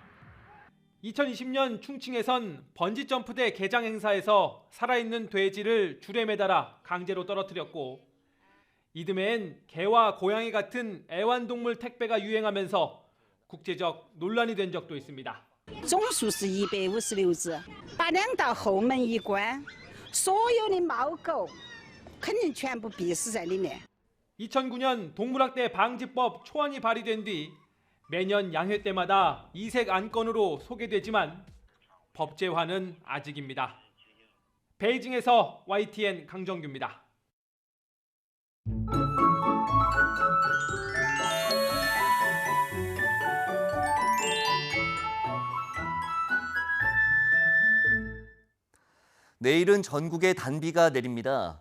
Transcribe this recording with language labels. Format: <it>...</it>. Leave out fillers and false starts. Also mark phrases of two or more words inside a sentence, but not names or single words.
<ko>2020년 충칭에선 번지점프대 개장 행사에서 살아있는 돼지를 줄에 매달아 강제로 떨어뜨렸고 이듬해엔 개와 고양이 같은 애완동물 택배가 유행하면서 국제적 논란이 된 적도 있습니다.</ko> <zh>总数是156只，把2道后门一关，所有的猫狗肯定全部闭死在里面。</zh> <ko>2009년 동물학대 방지법 초안이 발의된 뒤 매년 양회 때마다 이색 안건으로 소개되지만 법제화는 아직입니다. 베이징에서 YTN 강정규입니다. 내일은 전국에 단비가 내립니다.</ko>